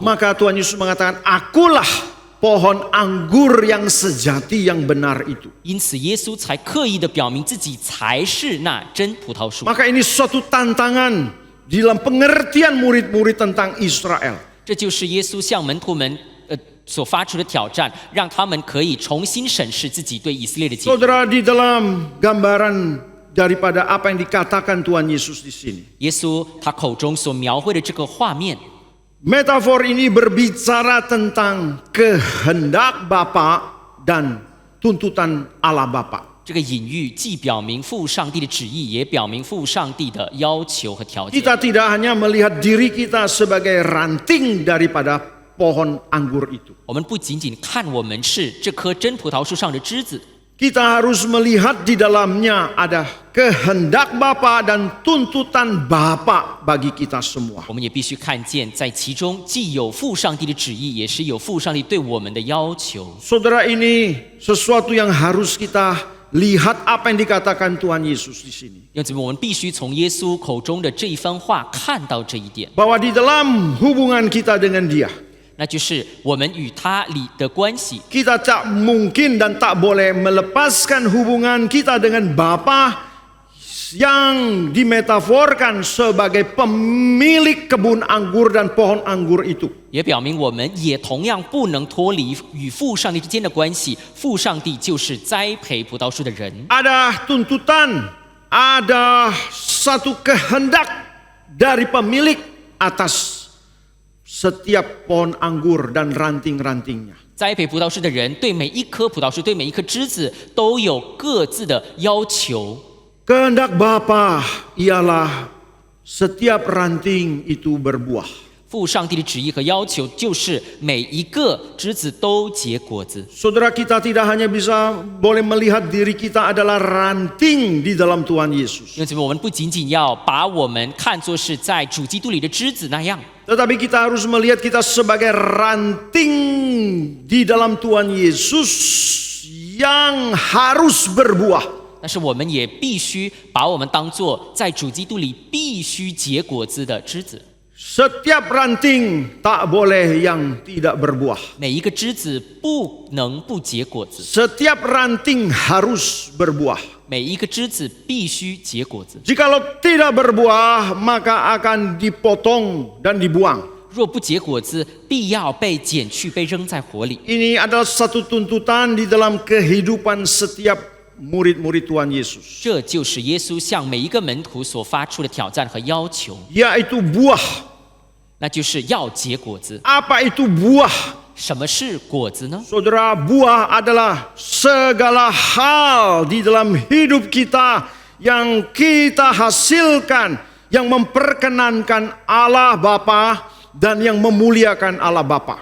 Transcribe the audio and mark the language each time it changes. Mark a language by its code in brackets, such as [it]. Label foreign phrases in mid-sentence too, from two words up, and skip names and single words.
[id] Maka Tuhan Yesus mengatakan, Akulah pohon anggur yang sejati yang benar itu. [zh] 因此，耶稣才刻意的表明自己才是那真葡萄树。 [id] Maka ini suatu tantangan di dalam pengertian murid-murid tentang Israel. [zh] 这就是耶稣向门徒们所发出的挑战，让他们可以重新审视自己对以色列的解释。 [id] Saudara, di dalam gambaran daripada apa yang dikatakan Tuhan Yesus di sini, [zh] 耶稣他口中所描绘的这个画面， [id] metafor ini berbicara tentang kehendak Bapa dan tuntutan Allah Bapa. [zh] 这个隐喻既表明父上帝的旨意，也表明父上帝的要求和条件。 [id] Kita tidak hanya melihat diri kita sebagai ranting daripada pohon anggur itu. [zh] 我们不仅仅看我们是这棵真葡萄树上的枝子， [id] Kita harus melihat di dalamnya ada kehendak Bapa dan tuntutan Bapa bagi kita semua. [zh] 我们也必须看见，在其中既有父上帝的旨意，也是有父上帝对我们的要求。 [id] Saudara, ini sesuatu yang harus kita lihat apa yang dikatakan Tuhan Yesus di sini. [zh] 因此，我们必须从耶稣口中的这一番话看到这一点， [id] Bahwa di dalam hubungan kita dengan Dia, [zh] 那就是我们与他里的关系。 [id] kita tak mungkin dan tak boleh melepaskan hubungan kita dengan Bapa yang dimetaforkan sebagai pemilik kebun anggur dan pohon anggur itu. [zh] 也表明我们也同样不能脱离与父上帝之间的关系。父上帝就是栽培葡萄树的人， [id] Ada tuntutan, ada satu kehendak dari pemilik atas setiap pohon anggur dan ranting-rantingnya. [zh] 栽培葡萄树的人对每一棵葡萄树、对每一颗枝子都有各自的要求。 [id] Kehendak Bapa ialah setiap ranting itu berbuah. [zh] 父上帝的旨意和要求就是每一个枝子都结果子。 [id] Saudara, kita tidak hanya bisa boleh melihat diri kita adalah ranting di dalam Tuhan Yesus. [zh] 因此，我们不仅仅要把我们看作是在主基督里的枝子那样， [id] Tetapi kita harus melihat kita sebagai ranting di dalam Tuhan Yesus yang harus berbuah. [zh] 但是我们也必须把我们当作在主基督里必须结果子的枝子。 [id] Setiap ranting tak boleh yang tidak berbuah. [zh] 每一个枝子不能不结果子， [id] Setiap ranting harus berbuah. [zh] 每一个枝子必须结果子。 [id] Jikalau tidak berbuah, maka akan dipotong dan dibuang. [zh] 若不结果子，必要被剪去，被扔在火里。 [id] Ini adalah satu tuntutan di dalam kehidupan setiap murid-murid Tuhan Yesus. [zh] 这就是耶稣向每一个门徒所发出的挑战和要求， [id] Yaitu buah. [zh] 那就是要结果子。 [id] Apa itu buah? [zh] 什么是果子呢？ [id] Saudara, buah adalah segala hal di dalam hidup kita yang kita hasilkan, yang memperkenankan Allah Bapa dan yang memuliakan Allah Bapa.